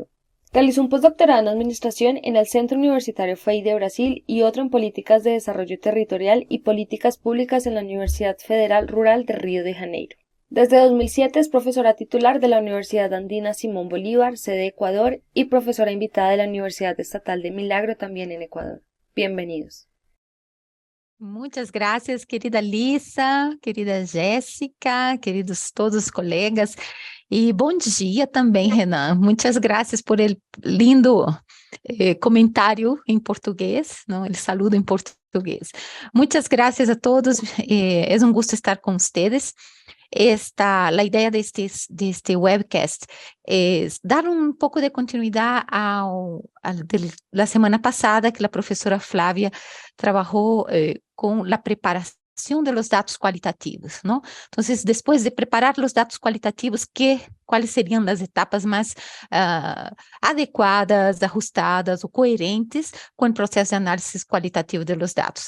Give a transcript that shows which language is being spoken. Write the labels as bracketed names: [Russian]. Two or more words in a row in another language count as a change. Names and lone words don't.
[Spanish] Realizó un postdoctorado en Administración en el Centro Universitario FEI de Brasil y otro en Políticas de Desarrollo Territorial y Políticas Públicas en la Universidad Federal Rural de Río de Janeiro. Desde 2007 es profesora titular de la Universidad Andina Simón Bolívar, sede Ecuador, y profesora invitada de la Universidad Estatal de Milagro, también en Ecuador. Bienvenidos. [Portuguese] Muitas graças, querida Lisa, querida Jéssica, queridos todos os colegas. E bom dia também, Renan. Muitas graças [Spanish] por el lindo [Portuguese] comentário em português, não? [Spanish] El saludo [Portuguese] em português. Muitas graças a todos. É um gosto estar com vocês. [Spanish] La idea de este webcast es dar un poco de continuidad de la semana pasada que la profesora Flávia trabajó con la preparación de los datos cualitativos, ¿no? Entonces, después de preparar los datos cualitativos, ¿cuáles serían las etapas más adequadas, ajustadas o coherentes con el proceso de análisis cualitativo de los datos?